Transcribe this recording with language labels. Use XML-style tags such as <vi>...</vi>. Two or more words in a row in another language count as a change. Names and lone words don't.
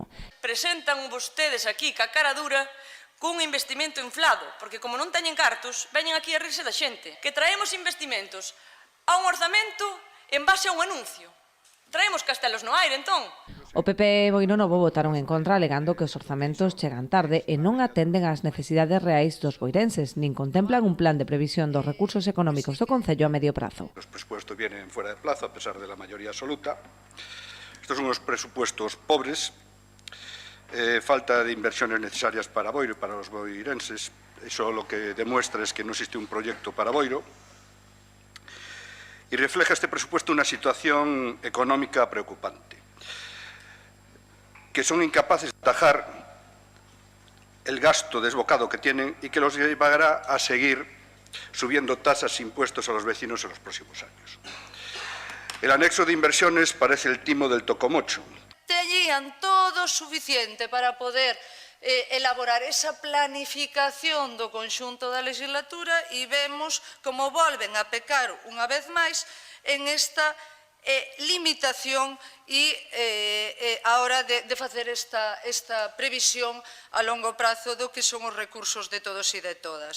<gl>Presentan vostedes aquí ca cara dura cun investimento inflado, porque como non teñen cartos, veñen aquí a rirse da xente, que traemos investimentos a un orzamento en base a un anuncio. Traemos castelos no aire, entón. O PP e Boiro Novo votaron en contra, alegando que os orzamentos chegan tarde e non atenden ás necesidades reais dos boirenses, nin contemplan un plan de previsión dos recursos económicos do Concello a medio prazo.</gl> <es>Los presupuestos vienen fuera de plazo, a pesar de la mayoría absoluta. Estos son unos presupuestos pobres, falta de inversiones necesarias para Boiro y para los boirenses. Eso lo que demuestra es que no existe un proyecto para Boiro. Y refleja este presupuesto una situación económica preocupante, que son incapaces de atajar el gasto desbocado que tienen y que los llevará a seguir subiendo tasas e impuestos a los vecinos en los próximos años. El anexo de inversiones parece el timo del tocomocho.</es> <gl>Teñían todo suficiente para poder elaborar esa planificación do conxunto da legislatura e vemos como volven a pecar unha vez máis en esta limitación e a hora de facer esta previsión a longo prazo do que son os recursos de todos e de todas.</gl>